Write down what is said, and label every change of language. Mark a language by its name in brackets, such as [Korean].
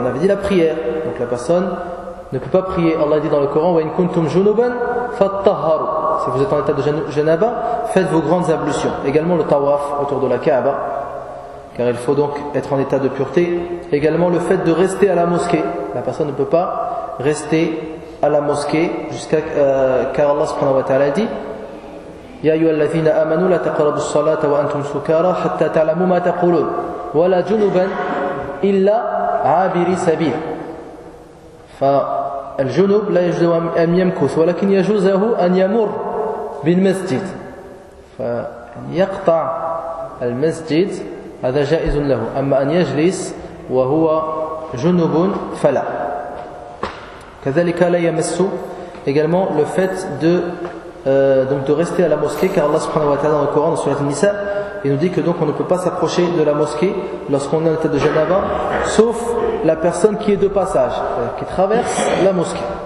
[French] On avait dit la prière, donc la personne ne peut pas prier. Allah dit dans le Coran, [Arabic] وَإِن كُنْتُمْ جُنُوبًا فَاتَّهَرُوا. [French] Si vous êtes en état de janaba, faites vos grandes ablutions. Également le tawaf autour de la Kaaba, car il faut donc être en état de pureté. Également le fait de rester à la mosquée. La personne ne peut pas rester à la mosquée jusqu'à car Allah subhanahu wa ta'ala dit [Arabic] يا أيها الذين آمنوا لا تقربوا الصلاة وأنتم سكارى حتى تعلموا ما تقولون ولا جنبا إلا عابري سبيل. فالجنب لا يجوز أن يمكث ولكن يجوزه أن يمر بالمسجد فيقطع المسجد هذا جائز له أما أن يجلس وهو جنب فلا. كذلك لا يمس [French] également le fait de rester à la mosquée car Allah subhanahu wa ta'ala dans le Coran dans surat Nisa il nous dit que donc on ne peut pas s'approcher de la mosquée lorsqu'on est en état de janaba sauf la personne qui est de passage qui traverse la mosquée.